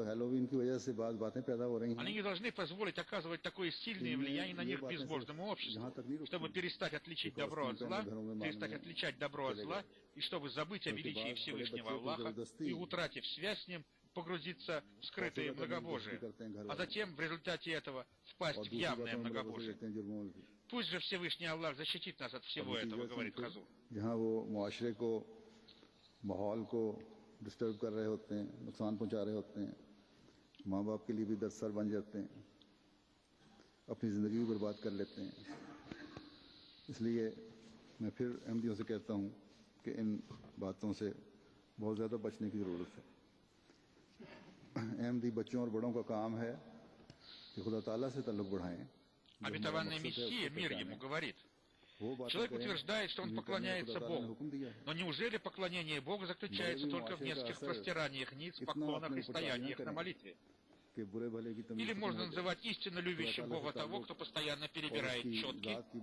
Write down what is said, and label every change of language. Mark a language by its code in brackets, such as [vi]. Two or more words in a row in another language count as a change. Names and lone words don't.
[ru] Они не должны позволить оказывать такое сильное влияние на них безбожному обществу, чтобы перестать отличить добро от зла, перестать отличать добро от зла, и чтобы забыть о величии Всевышнего Аллаха и, утратив связь с Ним, погрузиться в скрытые многобожие, а затем в результате этого впасть в явное многобожие. Пусть же Всевышний Аллах защитит нас от всего этого, говорит Хазур. [ur] ماحول کو ڈسٹرب کر رہے ہوتے ہیں، نقصان پہنچا رہے ہوتے ہیں، ماں باپ کے لیے بھی درد سر بن جاتے ہیں، اپنی زندگی بھی برباد کر لیتے ہیں. اس لیے میں پھر احمدیوں سے کہتا ہوں کہ ان باتوں سے بہت زیادہ بچنے کی ضرورت ہے. احمدی بچوں اور بڑوں کا کام ہے کہ خدا تعالیٰ سے تعلق بڑھائیں. [ru] Обетованный Мессия, мир ему, говорит: человек утверждает, что он поклоняется Богу. Но неужели поклонение Богу заключается только в нескольких простираниях ниц, поклонах и стояниях на молитве? Или можно называть истинно любящим Бога того, кто постоянно перебирает четки?